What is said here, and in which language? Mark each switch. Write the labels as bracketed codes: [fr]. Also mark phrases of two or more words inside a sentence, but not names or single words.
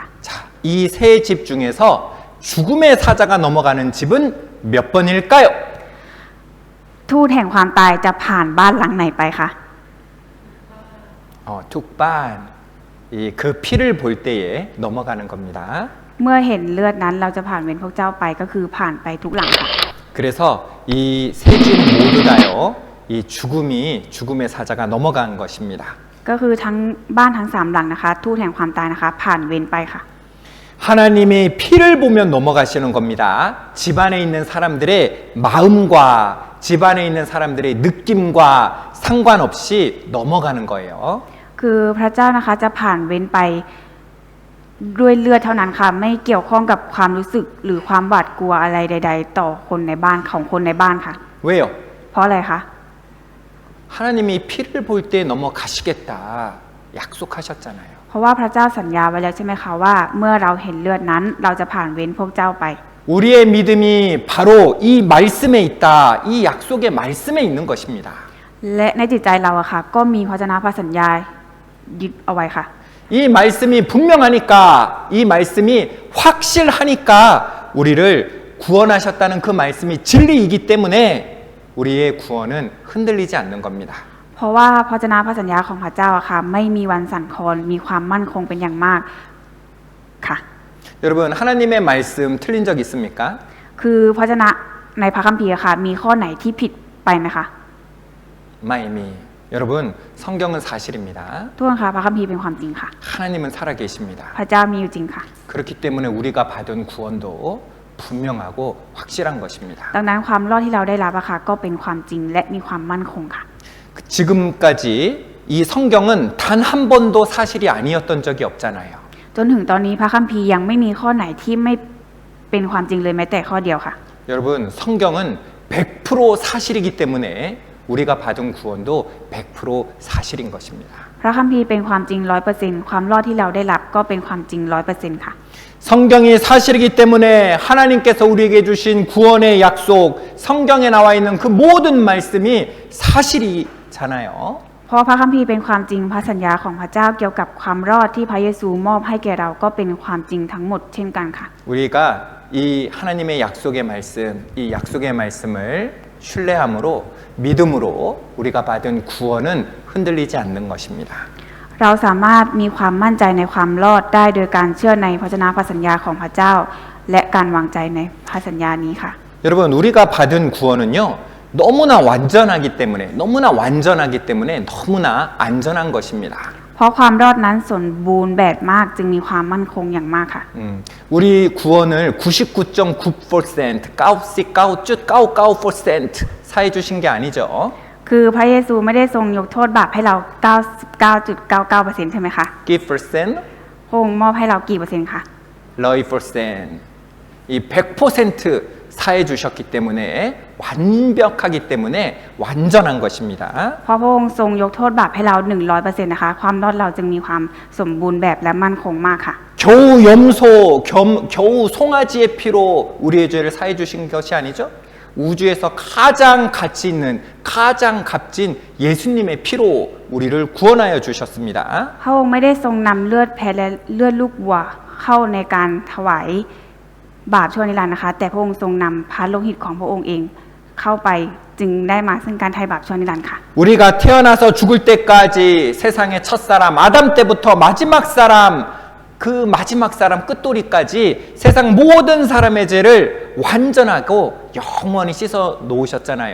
[ko] 자, 이 세 집 중에서 죽음의 사자가 넘어가는 집은 몇 번일까요? [th] ทูตแห่งความตายจะผ่านบ้านหลังไหนไปคะ ทุกบ้าน. [ko] 그 피를 볼 때에 넘어가는 겁니다. [th] เมื่อเห็นเลือดนั้นเราจะผ่านเว้นพวกเจ้าไปก็คือผ่านไปทุกหลังค่ะ [ko] 그래서 이 세 집 모두 다요. 이 죽음의 사자가 넘어간 것입니다. [th] ก็คือทั้งบ้านทั้ง3หลังนะคะทูตแห่งความตายนะคะ ผ่านเว้นไปค่ะ [ko] 하나님의 피를 보면 넘어가시는 겁니다. 집안에 있는 사람들의 마음과 집안에 있는 사람들의 느낌과 상관없이 넘어가는 거예요. [th] คือพระเจ้านะคะจะผ่านเว้นไปด้วยเลือดเท่านั้นค่ะ ไม่เกี่ยวข้องกับความรู้สึกหรือความหวาดกลัวอะไรใด ๆ ต่อคนในบ้านของคนในบ้านค่ะ [ko] 왜요? [th] เพราะอะไรคะ [ko] 하나님이 피를 볼 때 넘어가시겠다 약속하셨잖아요. [th] เพราะว่าพระเจ้าสัญญาไว้แล้วใช่ไหมคะว่าเมื่อเราเห็นเลือดนั้นเราจะผ่านเว้นพวกเจ้าไป [ko] 우리의 믿음이 바로 이 말씀에 있다. 이 약속의 말씀에 있는 것입니다. [th] และในจิตใจเราอะค่ะก็มีพระวจนะพระสัญญายึดเอาไว้ค่ะ [ko] 이 말씀이 분명하니까 이 말씀이 확실하니까 우리를 구원하셨다는 그 말씀이 진리이기 때문에 우리의 구원은 흔들리지 않는 겁니다. [th] เพราะว่าพระวจนะพระสัญญาของพระเจ้าอะค่ะไม่มีวันสั่นคลอนมีความมั่นคงเป็นอย่างมากค่ะ [ko] 여러분 하나님의 말씀 틀린 적 있습니까? [th] คือพระวจนะในพระคัมภีร์อะค่ะมีข้อไหนที่ผิดไปไหมคะ ไม่มี. [ko] 여러분 성경은 사실입니다. [th] ทุกคนคะพระคัมภีร์เป็นความจริงค่ะ [ko] 하나님은 살아계십니다. [th] พระเจ้ามีอยู่จริงค่ะ [ko] 그렇기 때문에 우리가 받은 구원도 분명하고 확실한 것입니다. [th] ดังนั้นความรอดที่เราได้รับอะค่ะก็เป็นความจริงและมีความมั่นคงค่ะ [ko] 지금까지 이 성경은 단 한 번도 사실이 아니었던 적이 없잖아요. [th] จนถึงตอนนี้พระคัมภีร์ยังไม่มีข้อไหนที่ไม่เป็นความจริงเลยแม้แต่ข้อเดียวค่ะ [ko] 여러분 성경은 100% 사실이기 때문에 우리가 받은 구원도 100% 사실인 것입니다. [th] พระคัมภีร์เป็นความจริง 100% ความรอดที่เราได้รับก็เป็นความจริง 100% ค่ะ [ko] 성경이 사실이기 때문에 하나님께서 우리에게 주신 구원의 약속, 성경에 나와 있는 그 모든 말씀이 사실이잖아요. [th] เเพราะพระคัมภีร์เป็นความจริงพระสัญญาของพระเจ้าเกี่ยวกับความรอดที่พระเยซูมอบให้แก่เราก็เป็นความจริงทั้งหมดเช่นกันค่ะ [ko] 우리가 이 하나님의 약속의 말씀, 이 약속의 말씀을 신뢰함으로 믿음으로 우리가 받은 구원은 흔들리지 않는 것입니다. [th] เราสามารถมีความมั่นใจในความรอดได้โดยการเชื่อในพระพระสัญญาของพระเจ้า และการวางใจในพระสัญญานี้ค่ะ [ko] 여러분 우리가 받은 구원은요 너무나 완전하기 때문에 너무나 안전한 것입니다. [th] เพราะความรอดนั้นสมบูรณ์แบบมากจึงมีความมั่นคงอย่างมากค่ะ [ko] 우리 구원을 99.9%, 99.99% 사해 주신 게 아니죠. [th] คือพระเยซูไม่ได้ทรงยกโทษบาปให้เรา 99.99% ใช่ไหมคะ กี่% พระองค์มอบให้เรากี่เปอร์เซ็นต์คะ 100%. [ko] 이 100% 사해 주셨기 때문에 완벽하기 때문에 완전한 것입니다. [th] เพราะพระองค์ทรงยกโทษบาปให้เรา 100% นะคะความรอดเราจึงมีความสมบูรณ์แบบและมั่นคงมากค่ะ [ko] 겨우 염소, 겨우 송아지의 피로 우리의 죄를 사해 주신 것이 아니죠? 우주에서 가장 가치 있는, 가장 값진 예수님의 피로 우리를 구원하여 주셨습니다. [th] พระองค์ไม่ได้ทรงนำเลือดแพะและเลือดลูกวัวเข้าในการถวายบาปชั่วนิรันดร์นะคะ แต่พระองค์ทรงนำพระโลหิตของพระองค์เองเข้าไปจึงได้มาซึ่งการไถ่บาปชั่วนิรันดร์ค่ะ [ko] 우리가 태어나서 죽을 때까지 세상의 첫사람 아담 때부터 마지막 사람 그 마지막 사람 끝돌이까지 세상 모든 사람의 죄를 완전하고 영원히 씻어 놓으셨잖아요.